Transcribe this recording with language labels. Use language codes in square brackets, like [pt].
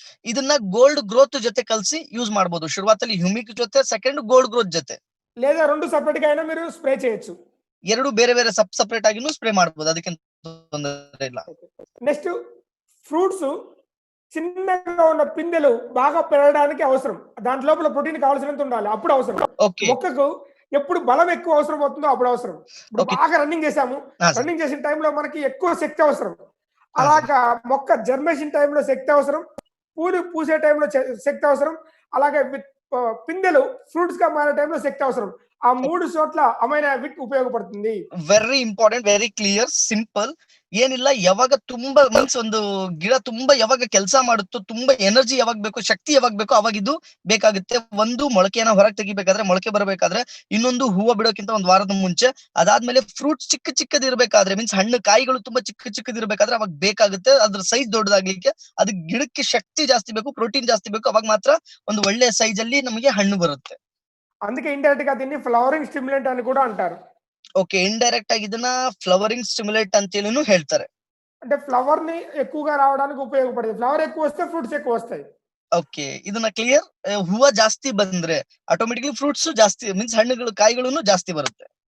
[kn] ಇದನ್ನ gold growth ಜೊತೆ ಕಲ್ಸಿ ಯೂಸ್ ಮಾಡಬಹುದು. ಶುರುವಾತಲ್ಲಿ ಹ್ಯೂಮಿಕ್ ಜೊತೆ, ಸೆಕೆಂಡ್ ಗೋಲ್ಡ್ ಗ್ರೋತ್ ಜೊತೆ, [te] లేదా 2 సెపరేట్ గా అయినా మీరు స్ప్రే చేయొచ్చు. [kn] ಎರಡು ಬೇರೆ ಬೇರೆ ಸಪರೇಟ್ ಆಗಿನೂ ಸ್ಪ್ರೇ ಮಾಡಬಹುದು, ಅದಕ್ಕೆ ತೊಂದರೆ ಇಲ್ಲ. [te] నెక్స్ట్, ఫ్రూట్స్ చిన్నగా ఉన్న పిందెలు బాగా పెరగడానికి అవసరం. దాంట్ లోపల ప్రోటీన్ కావాల్సినంత ఉండాలి, అప్పుడు అవసరం. మొక్కకు ఎప్పుడు బలం ఎక్కువ అవసరం అవుతుందో అప్పుడు అవసరం. ఇప్పుడు బాగా రన్నింగ్ చేసాము, రన్నింగ్ చేసిన టైంలో మనకి ఎక్కువ శక్తి అవసరం. అలాగా మొక్క జర్మేషన్ టైంలో శక్తి అవసరం, పూలు పూసే టైంలో శక్తి అవసరం, అలాగే పిందెలు ఫ్రూట్స్ గా మారే టైంలో శక్తి అవసరం. ఆ 3 చోట్ల ಅಮೈನೋವಿಟ್ ಉಪಯೋಗಪಡುతుంది. [en] Very important, very clear, simple. [kn] ಏನಿಲ್ಲ, ಯಾವಾಗ ತುಂಬಾ ಮೀನ್ಸ್ ಒಂದು ಗಿಡ ತುಂಬಾ ಯಾವಾಗ ಕೆಲಸ ಮಾಡುತ್ತೋ, ತುಂಬಾ ಎನರ್ಜಿ ಯಾವಾಗ ಬೇಕು, ಶಕ್ತಿ ಯಾವಾಗ ಬೇಕು, ಅವಾಗ ಇದು ಬೇಕಾಗುತ್ತೆ. ಒಂದು ಮೊಳಕೆನ ಹೊರಗೆ ತೆಗಿಬೇಕಾದ್ರೆ, ಮೊಳಕೆ ಬರಬೇಕಾದ್ರೆ, ಇನ್ನೊಂದು ಹೂವು ಬಿಡೋಕ್ಕಿಂತ 1 ವಾರದ ಮುಂಚೆ, ಅದಾದ್ಮೇಲೆ ಫ್ರೂಟ್ಸ್ ಚಿಕ್ಕದಿರ್ಬೇಕಾದ್ರೆ, ಮೀನ್ಸ್ ಹಣ್ಣು ಕಾಯಿಗಳು ತುಂಬಾ ಚಿಕ್ಕದಿರ್ಬೇಕಾದ್ರೆ ಅವಾಗ ಬೇಕಾಗುತ್ತೆ. ಅದ್ರ ಸೈಜ್ ದೊಡ್ಡದಾಗ್ಲಿಕ್ಕೆ ಅದಕ್ಕೆ ಗಿಡಕ್ಕೆ ಶಕ್ತಿ ಜಾಸ್ತಿ ಬೇಕು, ಪ್ರೋಟೀನ್ ಜಾಸ್ತಿ ಬೇಕು, ಅವಾಗ ಮಾತ್ರ ಒಂದು ಒಳ್ಳೆ ಸೈಜ್ ಅಲ್ಲಿ ನಮಗೆ ಹಣ್ಣು ಬರುತ್ತೆ. [te] అందుకే ఇండైరెక్ట్ గా దీన్ని ఫ్లవరింగ్ స్టిమ్యులెంట్ అని కూడా అంటారు. ఓకే, ఇండైరెక్ట్ [kn] ఆಗಿ ಇದನ್ನ ಫ್ಲವರಿಂಗ್ ಸ್ಟಿಮ್ಯುಲೇಟ್ ಅಂತ ಹೇಳಿನೂ ಹೇಳ್ತಾರೆ. [te] అంటే ఫ్లవర్ ని ఎక్కువగా రావడానికి ఉపయోగపడుతుంది. ఫ్లవర్ ఎక్కువ వస్తే ఫ్రూట్స్ ఎక్కువ వస్తాయి. [kn] ಓಕೆ, ಇದನ್ನ ಕ್ಲಿಯರ್. ಹೂವ ಜಾಸ್ತಿ ಬಂದ್ರೆ ಆಟೋಮೆಟಿಕ್ಲಿ ಫ್ರೂಟ್ಸ್ ಜಾಸ್ತಿ, ಮೀನ್ಸ್ ಹಣ್ಣುಗಳು ಕಾಯಿಗಳು ಜಾಸ್ತಿ ಬರುತ್ತೆ.